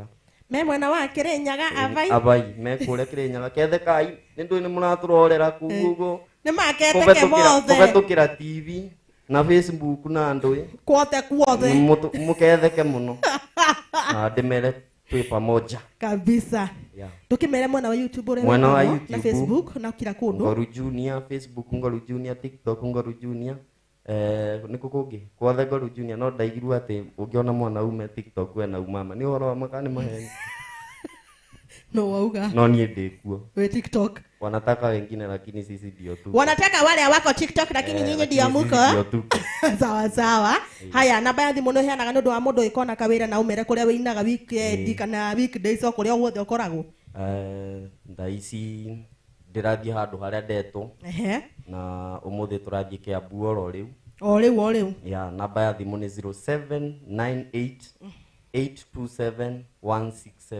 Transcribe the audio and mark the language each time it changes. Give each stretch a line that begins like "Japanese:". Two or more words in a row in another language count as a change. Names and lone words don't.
Kikuyu: me mwena wa Kĩrĩnyaga abai me kũrĩa Kĩrĩnyaga kethekai nĩ ndũĩ nĩ mũratũrorera kuguo nĩ maketeke mothe kũhetũkĩra TV na Facebook na ndũĩ kuothe mũketheke mũno na ndĩmere twĩ pamoja kabisa tukimere mwena wa YouTube mwena wa YouTube na Facebook na kila kundu Ngoru Junior Facebook Ngoru Junior TikTok Ngoru Junior niko kũngĩ kwothe Ngoru Junior no ndaigirwo atĩ ũngĩona mwana ume TikTok we na umama nĩ ũhoro wa makani maheni No wauga. No niĩ ndĩkuo. We TikTok.
Swahili: Wanataka wengine lakini sisi ndio tu. Wanataka wale wako TikTok lakini nyinyi ndio muko. Sawa sawa.
Kikuyu: Haya namba ya thimũ no heanaga nĩ ũndũ wa mũndũ ĩkona kawĩra na umere kũrĩa wĩinaga weekend kana weekdays o kũrĩa guothe ũkoragwo. Thaa ici ndĩrathiĩ handũ harĩa ndetwo. Na ũmũthĩ tũrathiĩ Kiambu oro rĩu. O rĩu. Ya namba ya thimũ nĩ 0798827167.